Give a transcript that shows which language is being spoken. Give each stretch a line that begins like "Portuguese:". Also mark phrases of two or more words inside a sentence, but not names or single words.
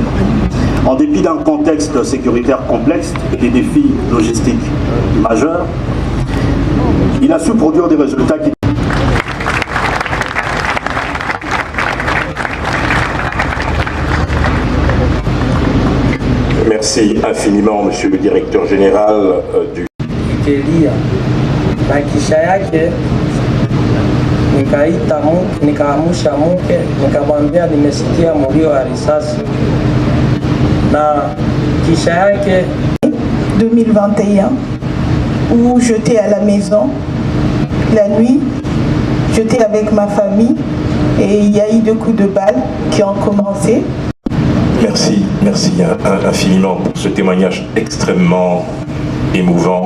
French: En dépit d'un contexte sécuritaire complexe et des défis logistiques majeurs, il a su produire des résultats qui... Merci infiniment, Monsieur le Directeur Général du...
Swahili: Na kisha yake nikaita mke, nikaamusha mke, nikamwambia nimesikia mlio wa risasi. Na kisha yake
French: 2021 où j'étais à la maison la nuit, j'étais avec ma famille et il y a eu 2 coups de balle qui ont commencé. Merci infiniment pour ce témoignage extrêmement émouvant.